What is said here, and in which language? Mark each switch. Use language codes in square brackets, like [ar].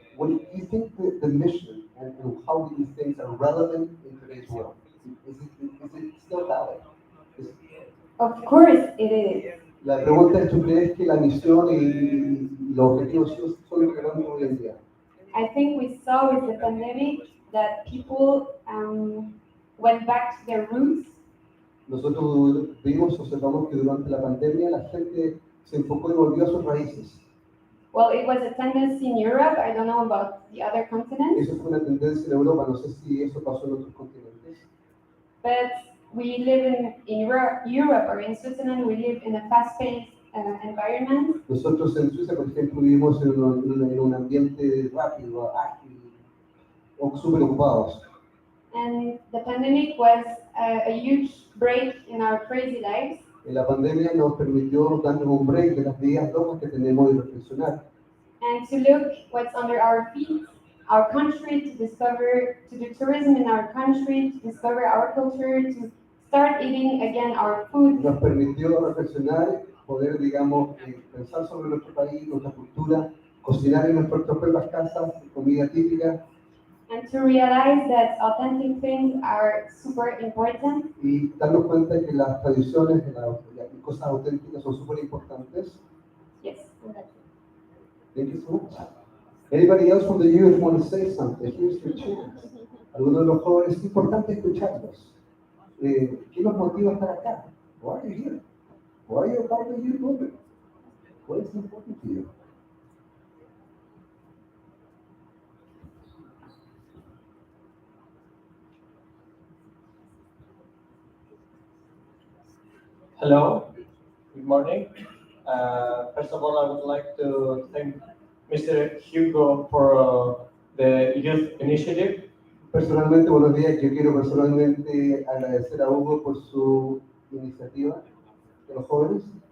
[en] What do you think the mission and how do you think are relevant in today's world? Is it still valid? Of course it is. [es] La pregunta es, ¿tú crees que la misión y los objetivos son relevantes hoy en día? [en] I think we saw with the pandemic that people went back to their roots. [es] Nosotros observamos que durante la pandemia la gente se enfocó y volvió a sus raíces. [en] Well, it was a tendency in Europe. I don't know about the other continents. [es] Eso fue una tendencia en Europa. No sé si eso pasó en otros continentes. [en] But we live in Europe or in Switzerland. We live in a fast-paced environment. [es] Nosotros en Suiza, por ejemplo, vivimos en un ambiente rápido, ágil, o súper ocupados. [en] And the pandemic was a huge break in our crazy lives. [es] La pandemia nos permitió darnos un break de las vidas locas que tenemos y reflexionar. [en] And to look what's under our feet, our country, to do tourism in our country, to discover our culture, to start eating again our food. [es] Nos permitió reflexionar, poder, digamos, pensar sobre nuestro país, nuestra cultura, cocinar en nuestras propias casas, comida típica. [en] And to realize that authentic things are super important. [es] Y darnos cuenta que las tradiciones, las cosas auténticas son súper importantes. [en] Yes, that's it. Thank you so much. Anybody else from the youth want to say something? Here's your chance. [es] Algunos de los jóvenes, es importante escucharlos. ¿Qué los motiva a estar acá? [en] Why are you here? Why are you a part of the youth movement? What is important to you? Hello, good morning. First of all, I would like to thank Mr. Hugo for the youth initiative. [es] Personalmente, buenos días. Yo quiero personalmente agradecer a Hugo por su iniciativa de los jóvenes.